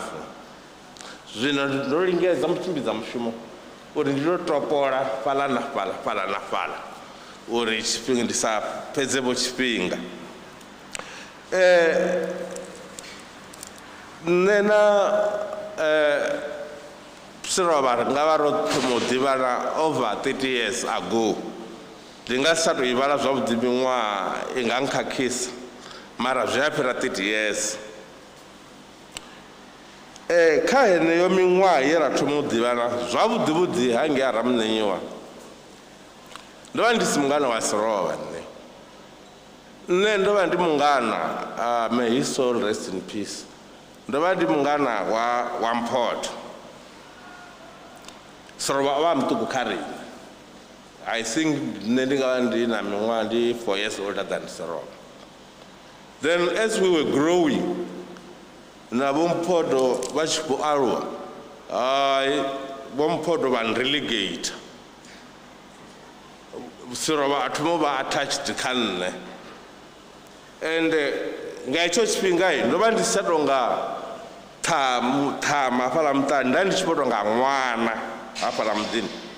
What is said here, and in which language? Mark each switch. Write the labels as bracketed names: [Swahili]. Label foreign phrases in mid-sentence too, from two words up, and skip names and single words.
[Venda] Zwino ndo lingedza mutshimbidza mushumo uri ndi tou topola fhaḽa na fhaḽa fhaḽa na fhaḽa uri tshifhinga ndi sa fhedze vho tshifhinga. Nṋe na Seroba nga vha ro thoma u ḓivhana [English] over 30 years ago. [Venda] Ndi nga si tsha tou i vhala zwavhuḓi miṅwaha i nga nkhakhisa mara zwi a fhira 30 years. Kha heneyo miṅwaha ye ra thoma u ḓivhana zwavhuḓi vhuḓi hangei ha Ramunenyiwa ndo vha ndi si mungana wa Seroba. Nṋe ndo vha ndi mungana, [English] may his soul rest in peace, [Venda] ndo vha ndi mungana wa Mphoto. Seroba wa mtuku kha riṋe. [English] I think [Venda] nṋe ndi nga vha ndi na miṅwaha ndi [English] 4 years older than Seroba. Then as we were growing, [Venda] na Vho Mphoto vha tshi khou aluwa, Vho Mphoto vha relegate. Seroba a thoma u vha attached kha nṋe. And nga hetsho tshifhinga ndo vha ndi sa tou nga ṱhama hafhaḽa muṱani, nda ndi tshi vho tou nga ṅwana hafhaḽa muḓini.